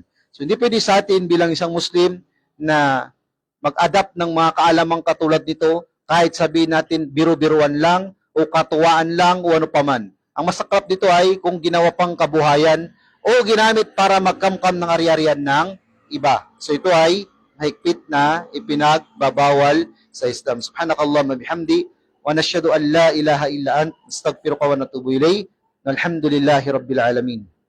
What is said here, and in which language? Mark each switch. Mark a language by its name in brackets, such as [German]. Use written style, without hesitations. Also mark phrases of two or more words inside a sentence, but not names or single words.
[Filipino] So hindi pwede sa atin bilang isang Muslim na mag-adapt ng mga kaalamang katulad nito, kahit sabihin natin biro-biruan lang o katuwaan lang o ano paman. Ang masaklap dito ay kung ginawa pang kabuhayan o ginamit para magkamkam ng ari-arian ng iba. So ito ay mahigpit na ipinagbabawal sa Islam. [Arabic] سبحانك اللهم بحمدك ونشهد أن لا إله إلا أنت، أستغفرك ونتوب إليك. الحمد لله رب العالمين.